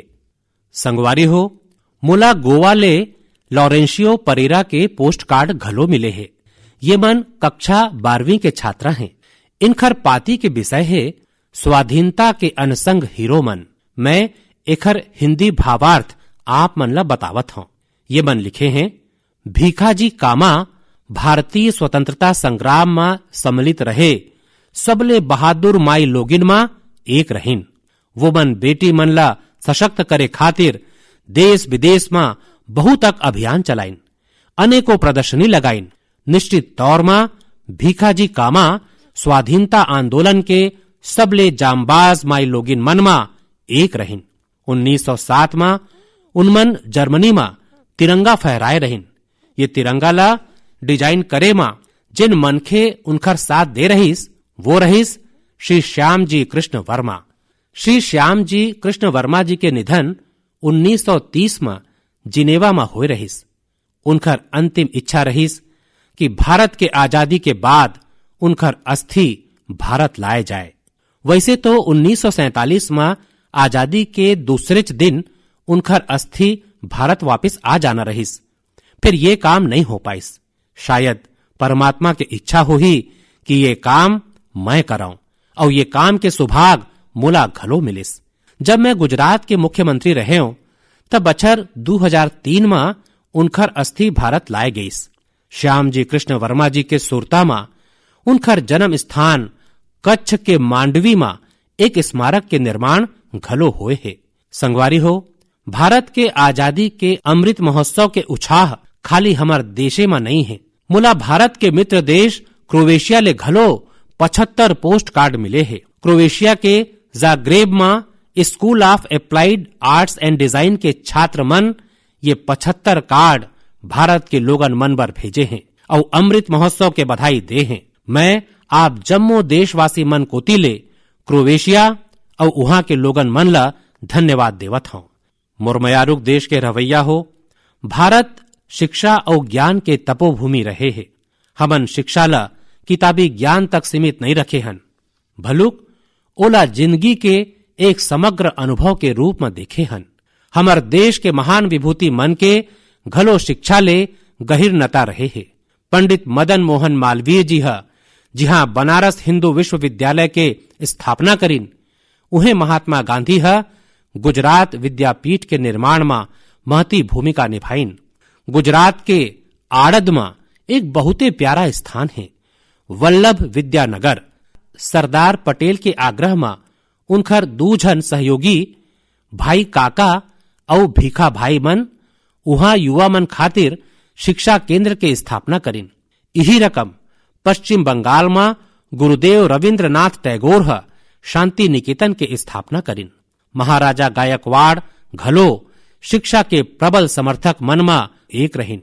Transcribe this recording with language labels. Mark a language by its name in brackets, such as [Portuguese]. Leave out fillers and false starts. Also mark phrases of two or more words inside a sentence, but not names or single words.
[Chhattisgarhi] संगवारी हो, मोला गोवा ले लॉरेंशियो परेरा के पोस्ट कार्ड घलो मिले है। ये मन कक्षा 12वीं के छात्रा हैं। इनखर पाती के विषय है स्वाधीनता के अनसंग हीरो मन। मैं एखर हिंदी भावार्थ आप मन ला बतावत हूँ। ये मन लिखे हैं, भीखाजी कामा भारतीय स्वतंत्रता संग्राम में सम्मिलित रहे, सबले बहादुर माई लोगिन मा एक रहीन। वो मन बेटी मन ला सशक्त करे खातिर देश विदेश में बहुत तक अभियान चलाइन, अनेकों प्रदर्शनी लगाइन। निश्चित तौर में भीखाजी कामा स्वाधीनता आंदोलन के सबले जांबाज माई लोगिन मनमा एक रहिन। 1907 में उनमन जर्मनी में तिरंगा फहराए रहिन। ये तिरंगा ला डिजाइन करे मा जिन मनखे उनकर साथ दे रहीस वो रहीस श्री श्याम जी कृष्ण वर्मा। श्री श्याम जी कृष्ण वर्मा जी के निधन 1930 में जिनेवा में हुए रहीस। उनकर अंतिम इच्छा रहीस कि भारत के आजादी के बाद उनकर अस्थि भारत लाए जाए। वैसे तो 1947 में आजादी के दूसरे दिन उनकर अस्थि भारत वापस आ जाना रहीस, फिर ये काम नहीं हो पाइस। शायद परमात्मा की इच्छा हो ही कि ये काम मैं कराऊं और ये काम के सुभाग मोला घलो मिलिस। जब मैं गुजरात के मुख्यमंत्री रहे हूं तब बछर 2003 में उनकर अस्थि भारत लाए गईस। श्याम जी कृष्ण वर्मा जी के सुरता में उनकर जन्म स्थान कच्छ के मांडवी में एक स्मारक के निर्माण घलो हुए है। संगवारी हो, भारत के आजादी के अमृत महोत्सव के उत्साह खाली हमार देशे में नहीं है। मुला भारत के मित्र देश क्रोएशिया ले घलो 75 पोस्ट कार्ड मिले हैं। क्रोएशिया के जाग्रेब में स्कूल ऑफ अप्लाइड आर्ट्स एंड डिजाइन के छात्र मन ये 75 कार्ड भारत के लोगन मन पर भेजे हैं और अमृत महोत्सव के बधाई दे हैं। मैं आप जम्मो देशवासी मन कोतिले क्रोएशिया और वहां के लोगन मन ला धन्यवाद देवत हूं। मुरमयारुक देश के रवैया हो, भारत शिक्षा और ज्ञान के तपोभूमि रहे है। हमन शिक्षा ला किताबी ज्ञान तक सीमित नहीं रखे हन, भलुक ओला जिंदगी के एक समग्र अनुभव के रूप में देखे हन। हमर देश के महान विभूति मन के घलो शिक्षा ले गहिर नता रहे है। पंडित मदन मोहन मालवीय जी जिहां बनारस हिंदू विश्वविद्यालय के स्थापना करीन, उन्हें महात्मा गांधी गुजरात विद्यापीठ के निर्माण में महती भूमिका निभाइन। गुजरात के आड़द में एक बहुते प्यारा स्थान है वल्लभ विद्यानगर। सरदार पटेल के आग्रह में उनकर दूजन सहयोगी भाई काका और भीखा भाई मन वहां युवा मन खातिर शिक्षा केंद्र के स्थापना करीन। यही रकम पश्चिम बंगाल में गुरुदेव रविंद्रनाथ टैगोर शांति निकेतन के स्थापना करीन। महाराजा गायकवाड़ घलो शिक्षा के प्रबल समर्थक मन में एक रहीन।